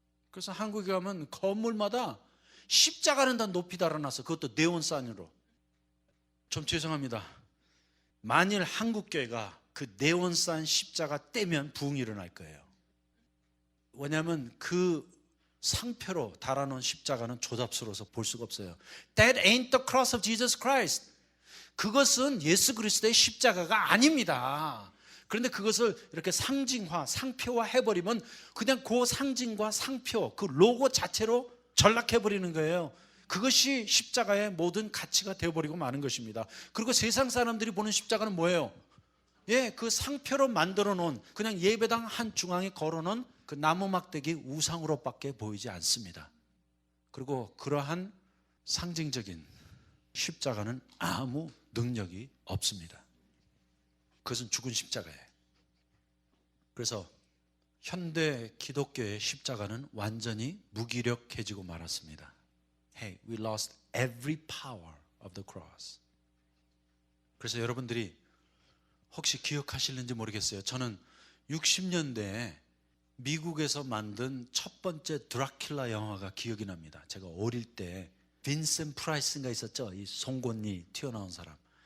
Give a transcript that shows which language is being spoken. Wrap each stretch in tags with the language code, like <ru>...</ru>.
<ko>그래서 한국에 가면 건물마다 십자가는 다 높이 달아놨어. 그것도 네온사인으로. 좀 죄송합니다. 만일 한국교회가 그 네온사인 십자가 떼면 부흥이 일어날 거예요. 왜냐하면 그 상표로 달아놓은 십자가는 조잡스러워서 볼 수가 없어요.</ko> <en>That ain't the cross of Jesus Christ.</en> <ko>그것은 예수 그리스도의 십자가가 아닙니다. 그런데 그것을 이렇게 상징화, 상표화 해버리면 그냥 그 상징과 상표, 그 로고 자체로 전락해버리는 거예요. 그것이 십자가의 모든 가치가 되어버리고 마는 것입니다. 그리고 세상 사람들이 보는 십자가는 뭐예요? 예, 그 상표로 만들어 놓은 그냥 예배당 한 중앙에 걸어놓은 그 나무 막대기 우상으로밖에 보이지 않습니다. 그리고 그러한 상징적인 십자가는 아무 능력이 없습니다. 그것은 죽은 십자가예요. 그래서 현대 기독교의 십자가는 완전히 무기력해지고 말았습니다.</ko> <en>Hey, we lost every power of the cross.</en> <ko>그래서 여러분들이 혹시 기억하실는지 모르겠어요. 저는 60년대에 미국에서 만든 첫 번째 드라큘라 영화가 기억이 납니다. 제가 어릴 때 빈센트 프라이스인가 있었죠. 이 송곳니 튀어나온 사람.</ko>